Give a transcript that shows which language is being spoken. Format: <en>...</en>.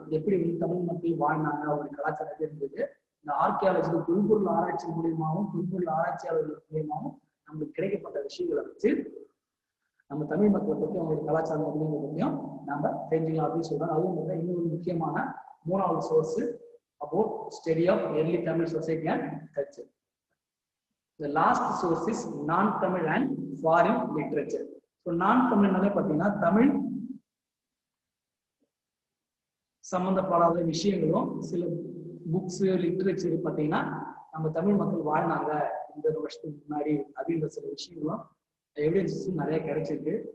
<ta>எப்படி வந்து தமிழ் மக்கள் வாழ்ந்தாங்க, அவருடைய கலாச்சாரத்தை இருந்தது. இந்த ஆர்கியாலஜி தொல்பொருள் ஆராய்ச்சி மூலியமாகவும் தொல்பொருள் ஆராய்ச்சியாளர்கள் மூலியமாகவும் நம்மளுக்கு கிடைக்கப்பட்ட விஷயங்களை வச்சு நம்ம தமிழ் மக்களை பற்றி அவங்களுடைய கலாச்சாரம் அப்படிங்கிறத பற்றியும் நம்ம தெரிஞ்சுக்கலாம் அப்படின்னு சொல்றாங்க. அதுவும் பார்த்தீங்கன்னா இன்னொரு முக்கியமான 3வது</ta> <en>Source about study of early Tamil society and culture. The last source is non-Tamil and foreign literature.</en> <ta>So non-Tamilனாலே பார்த்தீங்கன்னா தமிழ் சம்பந்தப்படாத விஷயங்களும் சில புக்ஸ், லிட்ரேச்சர் பார்த்தீங்கன்னா நம்ம தமிழ் மக்கள் வாழ்ந்தாங்க இந்த வருஷத்துக்கு முன்னாடி அப்படின்ற சில விஷயங்களும் எவிடன்ஸஸும் நிறைய கிடைச்சிருக்கு.</ta>